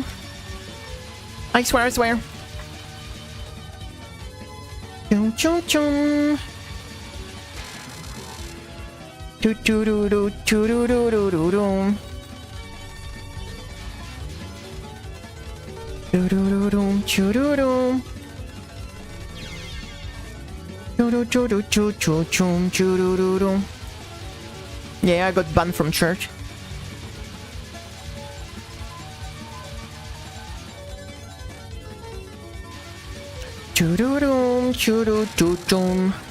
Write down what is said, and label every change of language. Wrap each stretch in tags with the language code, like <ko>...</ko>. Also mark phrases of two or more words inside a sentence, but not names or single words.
<en>I swear. Choo-choo-choo. Choo-choo-doo-doo, choo-doo-doo-doo-doo-doo. Choo-doo-doo-doo, choo-doo-doo. Choo-doo-choo-doo-choo-choo-choo, choo-doo-doo-doo. Yeah, I got banned from church. Choo-doo-doo, choo-doo-choo-choo.</en>